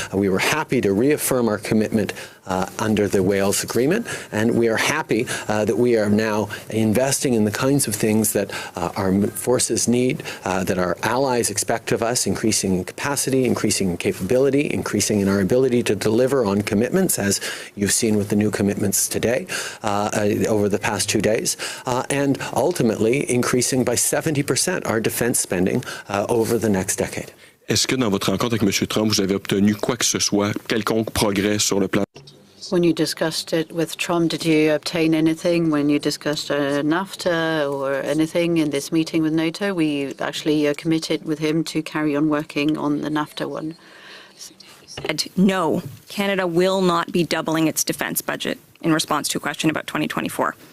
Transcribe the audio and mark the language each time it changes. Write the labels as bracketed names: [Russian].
[English] We were happy to reaffirm our commitment under the Wales Agreement, and we are happy that we are now investing in the kinds of things that our forces need, that our allies expect of us, increasing in capacity, increasing in capability, increasing in our ability to deliver on commitments, as you've seen with the new commitments today, over the past 2 days, and ultimately increasing by 70% our defense spending over the next decade. [French] Est-ce que dans votre rencontre avec M. Trump, vous avez obtenu quoi que ce soit, quelconque progrès sur le plan? [English] When you discussed it with Trump, did you obtain anything when you discussed NAFTA or anything in this meeting with NATO? We actually committed with him to carry on working on the NAFTA one. No, Canada will not be doubling its defense budget in response to a question about 2024.